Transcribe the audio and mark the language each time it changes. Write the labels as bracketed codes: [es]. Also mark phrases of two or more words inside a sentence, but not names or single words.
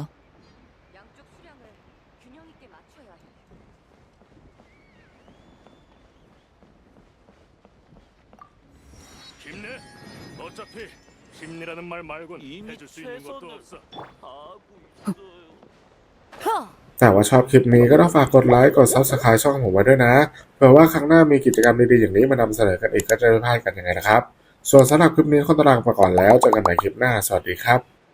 [ko] 양쪽 수량을 균형 있게 맞춰야 해. 힘내. 어차피 힘내라는 말 말곤 이미 해줄 수 있는 것도 최선을 없어. 하고 있어요. [th] แต่ว่าชอบคลิปนี้ก็ต้องฝากกดไลค์กด Subscribe ช่องผมไว้ด้วยนะเผื่อว่าครั้งหน้ามีกิจกรรมดีๆอย่างนี้มานำเสนอกันอีกก็จะไม่พลาดกันยังไงนะครับส่วนสำหรับคลิปนี้ขอตัวลาไปก่อนแล้วเจอกันใหม่คลิปหน้าสวัสดีครับ